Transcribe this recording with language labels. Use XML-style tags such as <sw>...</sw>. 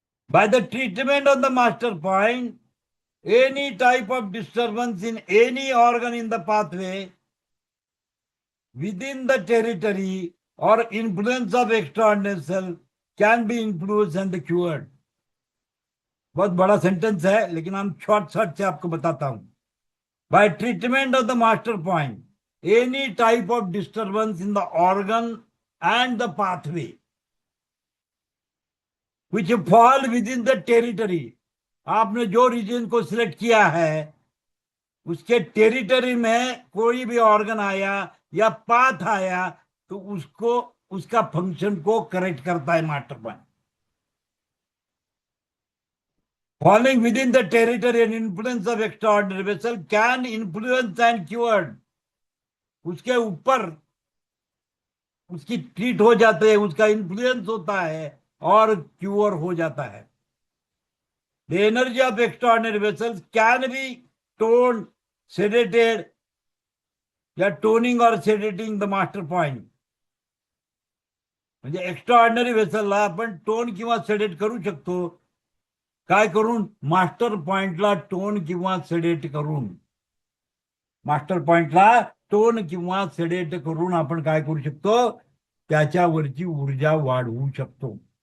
<en>By the treatment of the master point, any type of disturbance in any organ in the pathway within the territory or influence of extraordinary cell can be influenced and cured.</en> <hi>बहुत बड़ा sentence है लेकिन हम short से आपको बताता हूं.</hi> <en>By treatment of the master point, any type of disturbance in the organ and the pathway which fall within the territory,</en> <hi>आपने जो रीजन को सिलेक्ट किया है उसके टेरिटरी में कोई भी ऑर्गन आया या पाथ आया तो उसको उसका फंक्शन को करेक्ट करता है master point.</hi> <en>Falling within the territory and influence of extraordinary vessel can influence and cured.</en> <hi>उसके ऊपर उसकी ट्रीट हो जाते हैं, उसका इन्फ्लुएंस होता है और क्यूर हो जाता है.</hi> <en>The energy of extraordinary vessels can be toned, sedated</en> <hi>या टोनिंग और सेडेटिंग द मास्टर पॉइंट.</hi> <mr>म्हणजे एक्स्ट्राऑर्डिनरी वेसलला आपण टोन किंवा सेडेट करू शकतो. काय करून, मास्टर पॉइंटला टोन किंवा सेडेट करून. मास्टर पॉइंटला टोन किंवा सेडेट करून आपण काय करू शकतो, त्याच्यावरची ऊर्जा वाढवू शकतो.</mr>